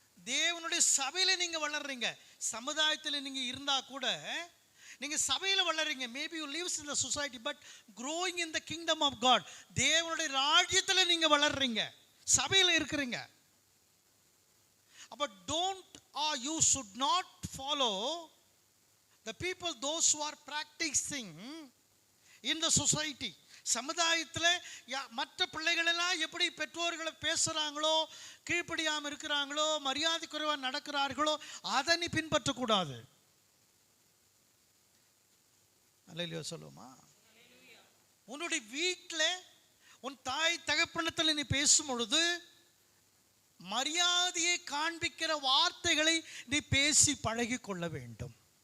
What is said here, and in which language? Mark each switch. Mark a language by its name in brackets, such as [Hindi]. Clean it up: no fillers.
[Tamil] தேவனுடைய சபையில நீங்க வளர்றீங்க. சமுதாயத்தில் நீங்க இருந்தா கூட நீங்க சபையில வளர்றீங்க. [English] Maybe you lives in the society but growing in the kingdom of God. [Tamil] தேவனுடைய ராஜ்யத்தில் நீங்க வளர்றீங்க, சபையில இருக்கிறீங்க. அப்ப [English] don't or you should not follow the people, those who are practicing in the society. [Tamil] சமுதாயத்தில் மற்ற பிள்ளைகள் எல்லாம் எப்படி பெற்றோர்களை பேசுறாங்களோ, கீழ்ப்படியாமல் இருக்கிறாங்களோ, மரியாதை குறைவாக நடக்கிறார்களோ, அதை நீ பின்பற்றக்கூடாது. அல்லேலூயா சொல்லுமா? உன்னுடைய வீட்டில் உன் தாய் தகப்பனத்தில் நீ பேசும் பொழுது மரியாதையை காண்பிக்கிற வார்த்தைகளை நீ பேசி பழகி கொள்ள வேண்டும்.